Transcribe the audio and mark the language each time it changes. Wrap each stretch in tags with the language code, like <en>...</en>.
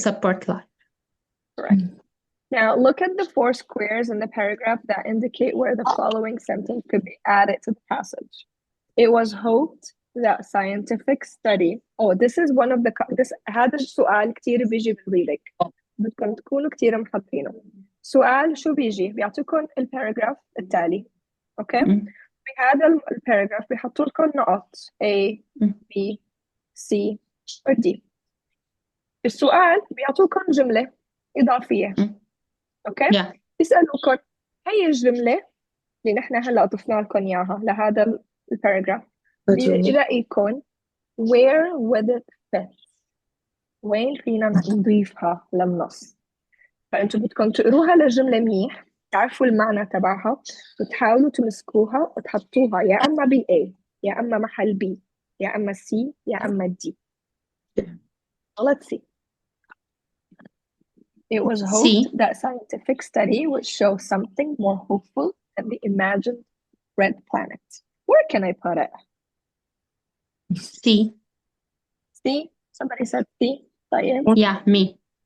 <en>Support life. Correct. Now look at the 4 squares in the paragraph that indicate where the following sentence could be added to the passage. It was hoped that scientific study. Oh, this is one of the</en> <ar>هذا السؤال كتير بيجي بالريدنج. بدكم تكونوا كتير محضرينه. سؤال شو بيجي؟ بيعطيكم الباراجراف التالي. اوكي؟ بهذا الباراجراف بيحطوا لكم نقط A, B, C or D. السؤال بيعطوكم جملة إضافية. اوكي؟ بيسألوكم هي الجملة اللي نحن هلا ضفنا لكم اياها لهذا الباراجراف. بيلاقيكم</ar> <en>where would it fit؟</en> <ar>وين فينا نضيفها للنص؟ فأنتوا بدكم تقروها للجملة منيح، تعرفوا المعنى تبعها، وتحاولوا تمسكوها وتحطوها يا أما ب A يا أما محل B يا أما C يا أما D.</ar> <en>Let's see. It was hoped that scientific study would show something more hopeful than the imagined red planet. Where can I put it? C. C? Somebody said C? Yeah, me.</en>